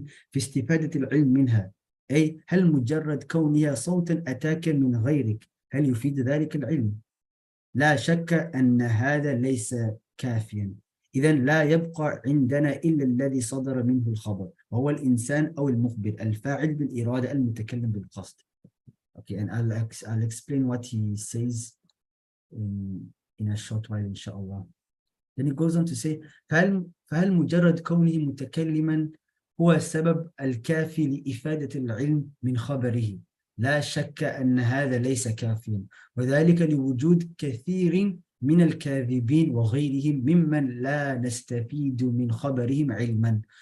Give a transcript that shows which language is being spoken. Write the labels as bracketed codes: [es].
[ar] في استفادة العلم منها، أي هل مجرد كونها صوتا أتاك من غيرك هل يفيد ذلك العلم؟ لا شك أن هذا ليس كافيا. إذا لا يبقى عندنا إلا الذي صدر منه الخبر، وهو الإنسان أو المخبر الفاعل بالإرادة المتكلم بالقصد. [en] Okay, and I'll explain what he says in a short while, inshallah. Then he goes on to say, [ar] فهل مجرد كونه متكلما هو السبب الكافي لإفادة العلم من خبره؟ لا شك أن هذا ليس كافيا، وذلك لوجود كثير من الكاذبين وغيرهم ممن لا نستفيد من خبرهم علما،